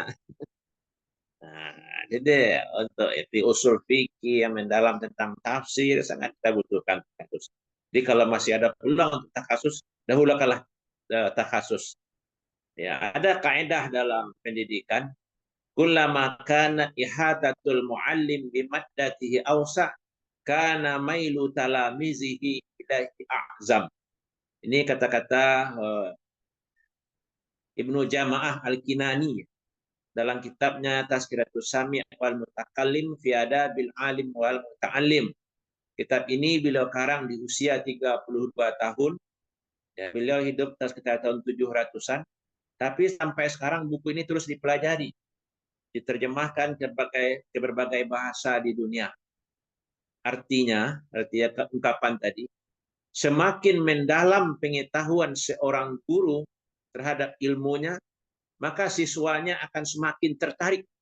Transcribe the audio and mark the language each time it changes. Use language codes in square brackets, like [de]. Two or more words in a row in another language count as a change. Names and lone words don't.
[id] Nah, jadi untuk di usul fikih yang mendalam tentang tafsir sangat kita butuhkan takhasus. Jadi kalau masih ada peluang untuk takhasus, dahulukanlah takhasus. Ya, ada kaidah dalam pendidikan, [ar] كلما كان إحاطة المعلم بمادته أوسع كان ميل تلاميذه إليه أعظم. [id] Ini kata-kata Ibnu Jama'ah Al-Kinani dalam kitabnya Tazkiratus Sami' wal Mutakallim fi Adabil Alim wal Muta'allim. Kitab ini beliau karang di usia 32 tahun. Ya, beliau hidup sekitar tahun 700-an. Tapi sampai sekarang buku ini terus dipelajari. Diterjemahkan ke berbagai bahasa di dunia. Artinya ungkapan tadi, semakin mendalam pengetahuan seorang guru terhadap ilmunya, maka siswanya akan semakin tertarik.